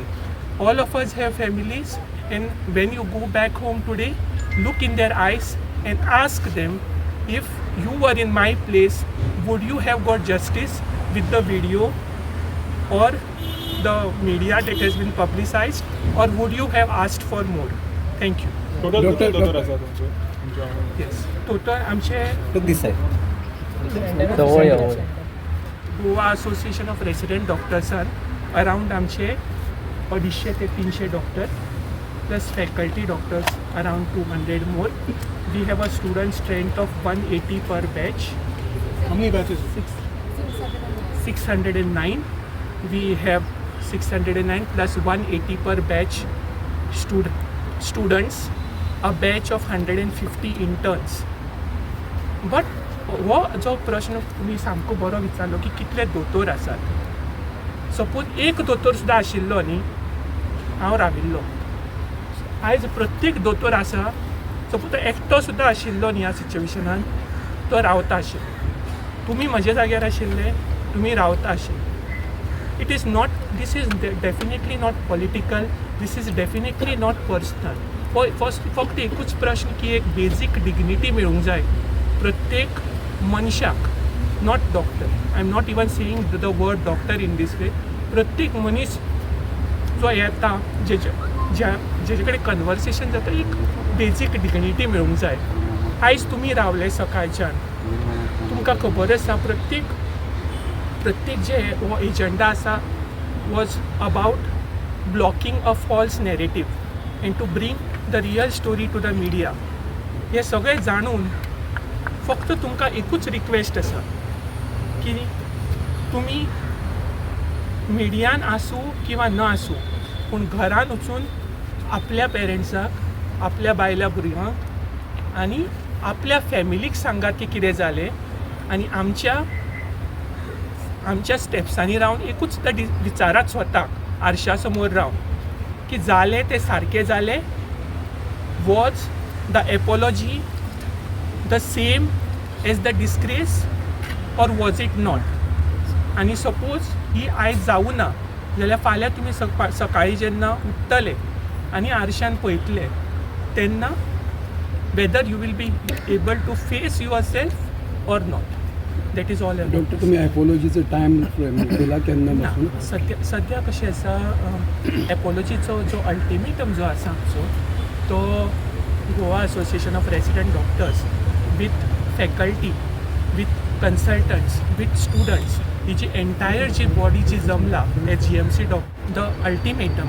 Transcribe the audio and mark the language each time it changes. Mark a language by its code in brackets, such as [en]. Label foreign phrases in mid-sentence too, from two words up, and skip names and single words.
[en] All of us have families, and when you go back home today, look in their eyes and ask them, if you were in my place, would you have got justice with the video or the media that has been publicized, or would you have asked for more? Thank you. [kok] टोटल कितले दोतोर आसा तुमचे तुमच्या वांगडा? [en] Yes. Total आमचे this side. [kok] गोवा असोसिएशन ऑफ रेसिडेंट डॉक्टर्सान अराउंड आमचे 250 ते 300 डॉक्टर [en] plus faculty doctors around 200 more. We have a student strength of 180 per batch. How many batches? 609. We have 609 plus 180 per batch students, a batch of 150 interns. [kok] But हो जो प्रश्न तुमी सामको बरो विचारलो की कितले दोतोर आसात. सपोज एक दोतोर सुद्दां आशिल्लो न्ही, हांव राविल्लो. आयज प्रत्येक दोतोर आसा, सपोज तो एकटो सुद्दां आशिल्लो न्ही ह्या सिच्युएशनान, तो रावता आशिल्लो. तुमी म्हज्या जाग्यार आशिल्ले, तुमी रावता आशिल्ले. [en] It is not, this is definitely not political, this is definitely not personal. [kok] फक्त एकूच प्रश्न की एक [en] basic dignity [kok] मेळूंक जाय प्रत्येक मनशाक, [en] not doctor. I am not even saying the word doctor in this way. [kok] प्रत्येक मनीस जो येता, जेजे कडेन कन्वर्सेशन जाता, एक [en] basic dignity [kok] मेळूंक जाय. आयज तुमी रावले सकाळच्यान, तुमकां खबर आसा प्रत्येक जे हो एजेंडा आसा [en] was about blocking a false narrative and to bring the real story to the media. [kok] हे सगळें जाणून फक्त तुमकां एकूच रिक्वेस्ट आसा की तुमी मिडियान आसूं किंवा न आसूं, पूण घरान वचून आपल्या पेरंट्साक, आपल्या बायल्या भुरग्यांक आनी आपल्या फॅमिलीक सांगात की कितें जालें, आनी आमच्या स्टेप्सांनी रावन एकूच विचारात स्वताक आरशा समोर रावन की जालें तें सारकें जालें. [en] was the apology the same as the disgrace or was it not? [kok] आनी सपोज ही आयज जावं ना जाल्यार फाल्यां तुमी सकाळीं जेन्ना उठतले आनी आरशान पळयतले तेन्ना [en] whether you will be able to face yourself or not. that is all. [kok] डॉक्टर तुमी एपोलॉजीचो टायम दिला केन्ना? सद्या कशें आसा, एपोलॉजीचो जो अल्टिमेटम जो आसा आमचो, तो गोवा असोसिएशन ऑफ रेसिडेंट डॉक्टर्स विथ फॅकल्टी, विथ कन्सल्टंट्स, विथ स्टुडंट्स, ही जी एंटायर जी बॉडी जी जमला [en] as GMC the ultimatum.